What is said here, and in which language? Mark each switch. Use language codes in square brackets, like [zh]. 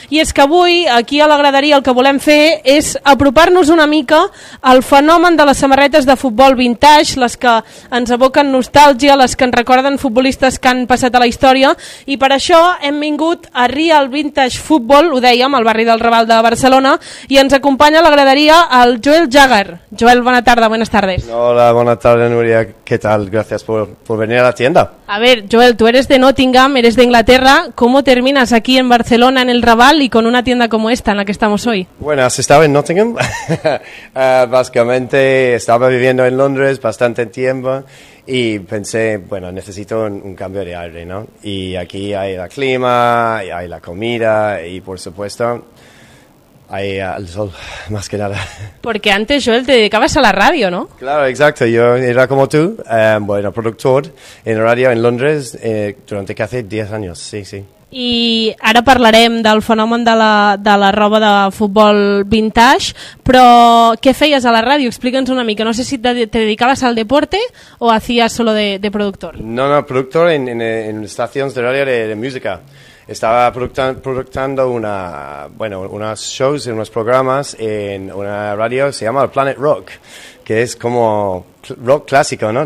[ca] I és que avui aquí a la graderia el que volem fer és apropar-nos una mica al fenomen de les samarretes de futbol vintage, les que ens aboquen nostàlgia, les que ens recorden futbolistes que han passat a la història, i per això hem vingut a Real Vintage Football, ho dèiem, al barri del Raval de Barcelona, i ens acompanya a la graderia el Joel Jagger. Joel, bona tarda, [es] buenas tardes. [ca] Hola, bona tarda, Núria, què tal? Gràcies per venir a la tienda. [es] A ver, Joel, tu eres de Nottingham, eres de Inglaterra, ¿cómo terminas aquí en Barcelona, en el Raval, y con una tienda como esta en la que estamos hoy? Bueno, has estado en Nottingham, básicamente estaba viviendo en Londres bastante tiempo, y pensé, bueno, necesito un cambio de aire, ¿no? Y aquí hay el clima, y hay la comida y, por supuesto, hay el sol, más que nada. Porque antes, Joel, te dedicabas a la radio, ¿no? Claro, exacto. Yo era como tú, bueno, productor en radio en Londres durante casi 10 años, sí, sí. [ca] I ara parlarem del fenomen de la roba de futbol vintage, però què feies a la ràdio? Explica'ns una mica, no sé si te dedicaves [es] al deporte o hacías solo de productor. [ca] No, productor en estacions de ràdio de música. [es] Estava productando unos shows, unos programas en una ràdio que se llama Planet Rock, que es como rock clásico, ¿no?